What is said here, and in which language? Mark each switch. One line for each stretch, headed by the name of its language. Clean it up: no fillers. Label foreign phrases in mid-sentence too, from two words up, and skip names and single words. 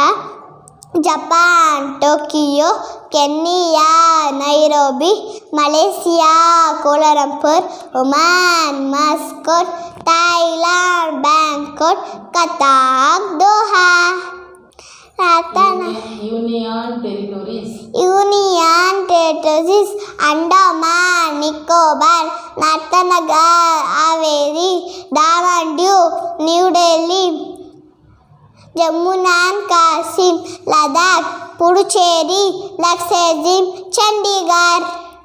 English: Japan, Tokyo. Kenya, Nairobi. Malaysia, Kuala Lumpur. Oman, Muscat. Thailand, Bangkok. Qatar, Doha. Union territories. Union territories: Andaman, Nicobar, Nathanagar, Haveri, Daman, Diu, New Delhi, Jammu and Kashmir, Ladakh, Puducherry, Lakshadweep, Chandigarh.